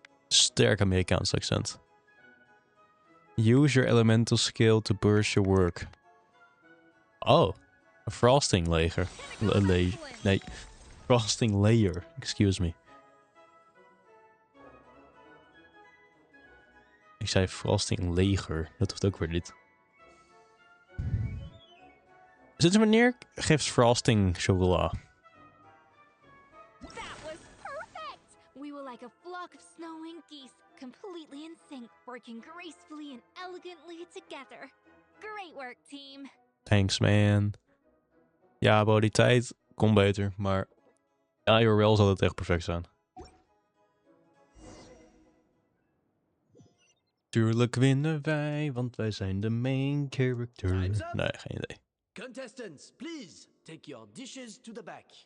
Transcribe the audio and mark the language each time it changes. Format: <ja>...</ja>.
<nl>Sterk Amerikaans accent.</nl> <en>Use your elemental skill to burst your work. Oh, a frosting layer. Nee, frosting layer. Excuse me.</en> <nl>Ik zei frosting leger. Dat hoeft ook weer niet. Sinds wanneer geeft frosting chocola?</nl> <en>That was perfect! We were like a flock of snowing geese, completely in sync, working gracefully and elegantly together. Great work, team. Thanks, man.</en> <nl>Ja, bro, die tijd kon beter, maar ja, IRL zal het echt perfect zijn. Tuurlijk winnen wij, want wij zijn de main character. Nee, geen idee.</nl> <en>Contestants, please take your dishes to the back.</en>